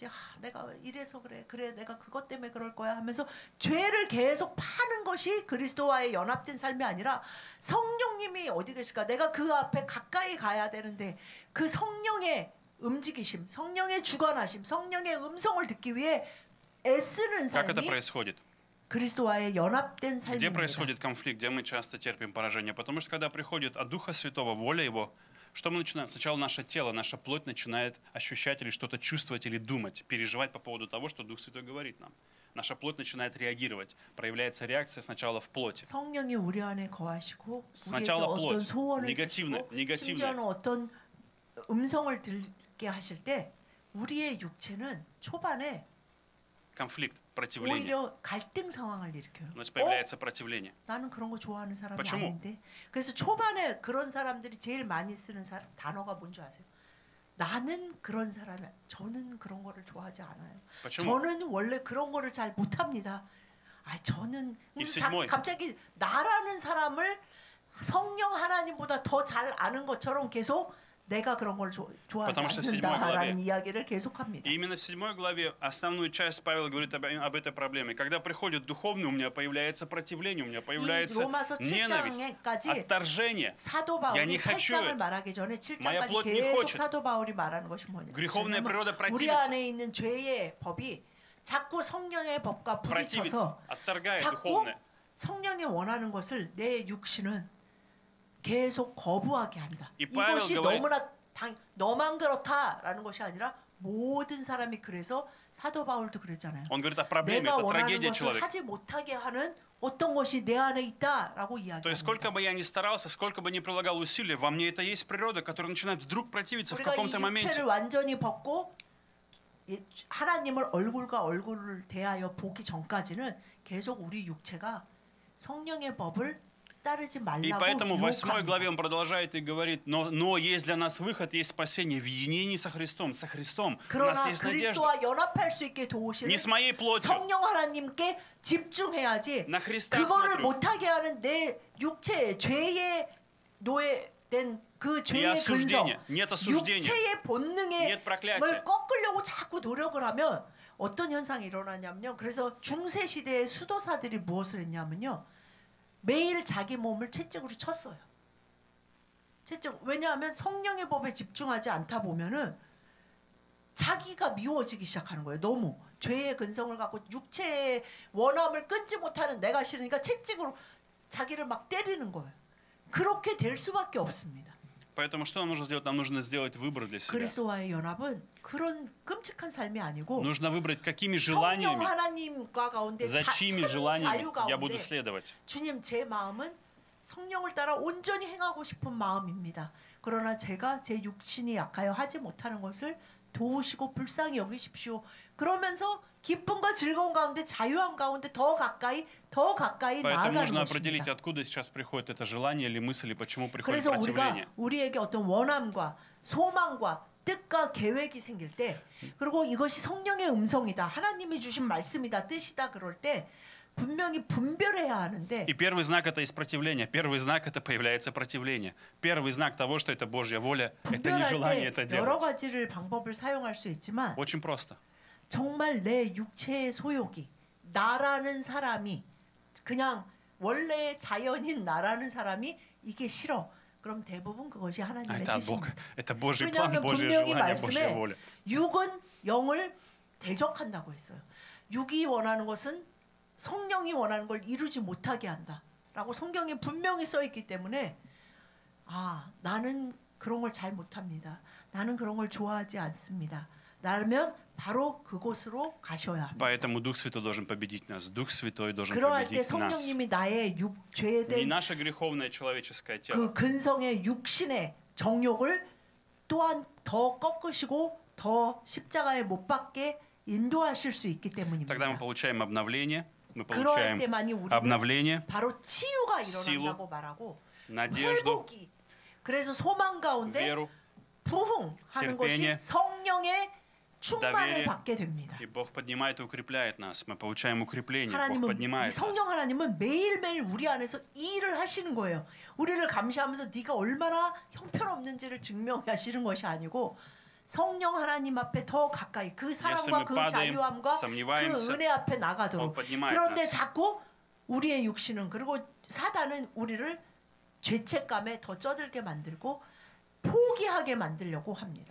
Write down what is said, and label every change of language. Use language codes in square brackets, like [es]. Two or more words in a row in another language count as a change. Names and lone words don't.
[ko] 내가 이래서 그래 내가 그것 때문에 그럴 거야 하면서 죄를 계속 파는 것이 그리스도와의 연합된 삶이 아니라 성령님이 어디 계실까? 내가 그 앞에 가까이 가야 되는데 그 성령의 움직이심, 성령의 주관하심, 성령의 음성을 듣기 위해 애쓰는 [ru] Как это [ko] 삶이 [ru] происходит? [ko] 그리스도와의 연합된 [ru] Где [ko] 삶입니다. [ru] происходит конфликт, где мы часто терпим поражение? Потому что когда приходит от Духа Святого, воля Его, что мы начинаем? Сначала наше тело, наша плоть начинает ощущать или что-то чувствовать, или думать, переживать по поводу того, что Дух Святой говорит нам. Наша плоть начинает реагировать. Проявляется реакция сначала в плоти. [ko] 성령이 우리 안에 거하시고 우리에게 [ru] Сначала [ko] 어떤 [ru] плоть, [ko] 소원을 [ru] негативное, [ko] 주시고 심지어는 어떤 음성을 들게 하실 때 우리의 육체는 초반에 [ru] конфликт, противление. [ko] 오히려 갈등 상황을 일으켜요. [ru] Значит, появляется противление. [ko] 나는 그런 거 좋아하는 사람이 [ru] почему? [ko] 아닌데. 그래서 초반에 그런 사람들이 제일 많이 쓰는 단어가 뭔지 아세요? 나는 그런 사람이 저는 그런 거를 좋아하지 않아요. [ru] почему? [ko] 저는 원래 그런 거를 잘 못합니다. 저는 [ru] 이 седьмой. [ko] 갑자기 나라는 사람을 성령 하나님보다 더 잘 아는 것처럼 계속 내가 그런 걸 좋아하지 않는다라는 이야기를 계속합니다. [ru] Именно в 7 главе основную часть Павел говорит об этой проблеме. Когда приходит духовный, у меня появляется противление, у меня появляется ненависть, отторжение. Я не хочу это. Моя плоть не хочет. Греховная природа противится. [ko] 자꾸 성령의 법과 부딪혀서 자꾸 성령이 원하는 것을 내 육신은 계속 거부하게 한다. 이것이 너무나 너만 그렇다라는 것이 아니라 모든 사람이 그래서 사도 바울도 그랬잖아요. 내가 원하는 것을 하지 못하게 하는 어떤 것이 내 안에 있다라고 이야기합니다. [ru] То есть сколько бы я ни старался, сколько бы ни прилагал усилий, во мне это есть природа, которая начинает вдруг противиться в каком-то моменте. [ko] 우리가 이 육체를 완전히 벗고 하나님을 얼굴과 얼굴을 대하여 보기 전까지는 계속 우리 육체가 성령의 법을 따르지 말라고 [ru] И поэтому в 8 главе [ko] 유혹합니다. [ru] он продолжает и говорит, но есть для нас выход, есть спасение в единении со Христом. Со Христом у нас [ko] 그러나 [ru] есть надежда. [ko] 그리스도와 연합할 수 있게 도우시는 [ru] Не с моей плотью. [ko] 성령 하나님께 집중해야지 [ru] На Христа [ko] 그거를 [ru] смотрю. [ko] 못하게 하는 내 육체의 죄에 노예된 그 [ru] И [ko] 죄의 근성, [ru] осуждение. Нет осуждения. [ko] 육체의 본능을 [ru] Нет проклятия. [ko] 꺾으려고 자꾸 노력을 하면 어떤 현상이 일어나냐면요. 그래서 중세 시대의 수도사들이 무엇을 했냐면요. 매일 자기 몸을 채찍으로 쳤어요. 왜냐하면 성령의 법에 집중하지 않다 보면은 자기가 미워지기 시작하는 거예요. 너무 죄의 근성을 갖고 육체의 원함을 끊지 못하는 내가 싫으니까 채찍으로 자기를 막 때리는 거예요. 그렇게 될 수밖에 없습니다. [ru] Поэтому что нам нужно сделать? Нам нужно сделать выбор для себя. [ko] 그리스도와의 연합은 그런 끔찍한 삶이 아니고 [ru] Нужно выбрать, какими [ko] 성령 [ru] желаниями, [ko] 하나님과 가운데 [ru] за чьими [ko] 참 [ru] желаниями [ko] 자유 [ru] я буду [ko] 가운데 [ru] следовать. [ko] 주님 제 마음은 성령을 따라 온전히 행하고 싶은 마음입니다. 그러나 제가 제 육신이 약하여 하지 못하는 것을 도우시고 불쌍히 여기십시오. 그러면서 기쁨과 즐거움 가운데 자유함 가운데 더 가까이 [ru] Поэтому [ko] 나아가는 [ru] нужно определить, [ko] 것입니다. [ru] откуда сейчас приходит это желание или мысль, и почему приходит [ko] 그래서 우리가 [ru] противление. [ko] 우리에게 어떤 원함과 소망과 뜻과 계획이 생길 때 그리고 이것이 성령의 음성이다. 하나님이 주신 말씀이다. 뜻이다. 그럴 때 분명히 분별해야 하는데 [ru] И первый знак это из противления. Первый знак это появляется противление. Первый знак того, что это Божья воля, это не желание это [ko] 분별할 때 여러 [ru] делать. [ko] 가지를 방법을 사용할 수 있지만 [ru] Очень просто. [ko] 정말 내 육체의 소욕이 나라는 사람이 그냥 원래 자연인 나라는 사람이 이게 싫어. 그럼 대부분 그것이 하나님의 [ru] Это от Бога. [ko] 뜻입니다. [ru] Это Божий план, [ko] 왜냐하면 [ru] Божье [ko] 분명히 [ru] желание, Божья [ko] 말씀에 [ru] воля. [ko] 육은 영을 대적한다고 했어요. 육이 원하는 것은 성령이 원하는 걸 이루지 못하게 한다라고 성경에 분명히 써 있기 때문에 나는 그런 걸 잘 못합니다. 나는 그런 걸 좋아하지 않습니다. 라면 바로 그곳으로 가셔야 합니다. [ru] Поэтому Дух Святой должен победить нас. Дух Святой должен [ko] 그러할 때 [ru] победить нас. [ko] 성령님이 나의 [ru] Не [ko] 죄된 [ru] наше греховное человеческое тело. [ko] 그 근성의 육신의 정욕을 또한 더 꺾으시고 더 십자가에 못 박게 인도하실 수 있기 [ru] Тогда мы [ko] 때문입니다. [ru] получаем обновление. Мы [ko] 그럴 [ru] получаем [ko] 때만이 우리는 [ru] обновление, [ko] 바로 치유가 [ru] силу, [ko] 일어난다고 말하고 [ru] надежду, [ko] 회복이 그래서 소망 가운데 [ru] веру. [ko] 부흥하는 것이 [ru] терпение, [ko] 성령의 충만을 [ru] доверие. [ko] 받게 됩니다. [ru] И Бог поднимает и укрепляет нас. Мы получаем укрепление. Бог [ko] 하나님은 이 [ru] поднимает [ko] 성령 [ru] нас. [ko] 하나님은 매일매일 우리 안에서 이 일을 하시는 거예요. 우리를 감시하면서 네가 얼마나 형편없는지를 증명하시는 것이 아니고 성령 하나님 앞에 더 가까이 그 사랑과 그 자유함과 그 은혜 앞에 나가도록. 그런데 자꾸 우리의 육신은 그리고 사단은 우리를 죄책감에 더 쩌들게 만들고 포기하게 만들려고 합니다.